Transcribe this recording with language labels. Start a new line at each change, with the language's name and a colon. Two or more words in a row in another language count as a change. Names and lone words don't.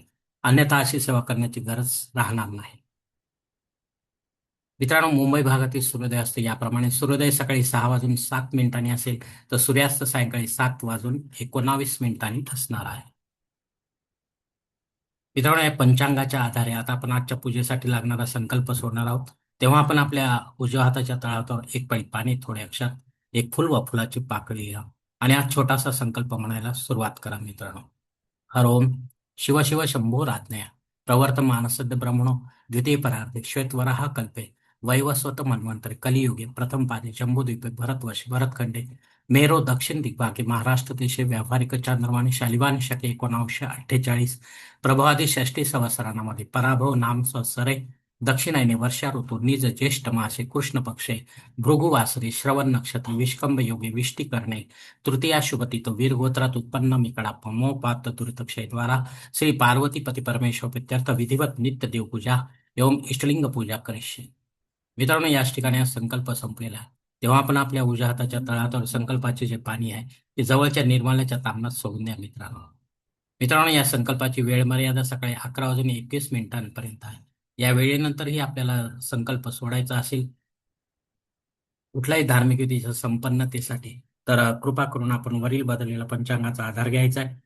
Marathi: अन्यथा अशी सेवा करण्याची गरज राहणार नाही. मित्रांनो, मुंबई भागातील सूर्योदय असते याप्रमाणे: सूर्योदय सकाळी 6 वाजून 7 मिनिटांनी असेल, तर सूर्यास्त सायंकाळी 7 वाजून 19 मिनिटांनी असणार आहे. मित्रांनो, या पंचांगाच्या आधारे आता आपण आजच्या पूजेसाठी लागणारा संकल्प सोडणार आहोत. तेव्हा आपण आपल्या उजव्या हाताच्या तळहातावर एक पळी पाणी, थोडे अक्षर, एक फुल व फुलाची पाकळी लिहा आणि हा छोटासा संकल्प म्हणायला सुरुवात करा. मित्रांनो,
Sanskrit: हर ओम शिव शिव शंभो राज्ञया प्रवर्तमान सद्य ब्रह्मणो द्वितीय परार्थे श्वेतवराह कल्पे वैवस्वत मन्वंतरे कलियुगे प्रथम पादे जम्बूद्वीपे भरतवर्षे भरतखंडे मेरो दक्षिण दिग्भागे महाराष्ट्र देशे व्यावहारिक चांद्रमाने शालिवान शके 1948 प्रभावादी षष्टी संवत्सरामध्ये पराभव नाम संवत्सरे दक्षिणायने वर्षा ऋतू निज ज्येष्ठ मासे कृष्ण पक्षे भृगुवासरी श्रवण नक्षत्र विष्कंभ योगे विष्टी करणे तृतीया शुभतितो वीर गोत्रात उत्पन्न मी कडाप्पा मोपात दुरितक्षय द्वारा श्री पार्वती पती परमेश्वर प्रित्यर्थ विधिवत नित्य देवपूजा एवं इष्टलिंग पूजा करिष्ये.
Marathi: मित्रांनो, याच ठिकाणी हा संकल्प संपलेला आहे. तेव्हा आपण आपल्या उजव्या हाताच्या तळहातावर संकल्पाचे जे पाणी आहे ते जवळच्या निर्माल्याच्या तांबणात सोडून द्या. मित्रांनो, मित्रांनो या संकल्पाची वेळ मर्यादा सकाळी 11 वाजून 21 मिनिटांपर्यंत आहे. या वेळेनंतरही आपल्याला संकल्प सोडायचा असेल कुठल्याही धार्मिक विधीच्या संपन्नतेसाठी, तर कृपा करून आपण वरील बदललेला पंचांगाचा आधार घ्यायचा आहे.